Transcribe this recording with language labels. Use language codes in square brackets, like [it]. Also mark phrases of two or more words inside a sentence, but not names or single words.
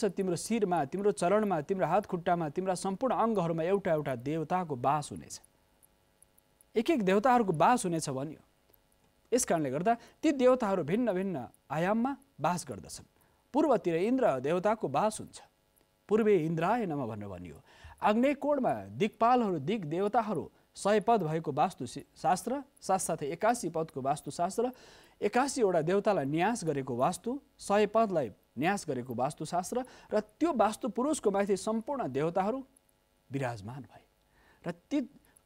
[ne] तिम्रो शिरमा, तिम्रो चरणमा, तिम्रो हात खुट्टामा, तिम्रा सम्पूर्ण अङ्गहरूमा एउटा एउटा देवताको बास हुनेछ। एक एक देवताहरूको बास हुनेछ भन्यो। यस कारणले गर्दा ती देवताहरू भिन्न भिन्न आयाममा बास गर्दछन्। पूर्वतिर इन्द्र देवताको बास हुन्छ। [sa] पूर्वे इन्द्राय नमः [ne] भनेर भनियो। आग्नेय कोणमा दिक्पालहरू, दिग देवताहरू 100 पद भएको वास्तुशास्त्र, साथसाथै 81 पदको वास्तुशास्त्र, 81वटा देवतालाई न्यास गरेको वास्तु, 100 पदलाई न्यास गरेको वास्तुशास्त्र र त्यो वास्तु पुरुषको माथि सम्पूर्ण देवताहरू विराजमान भए र ती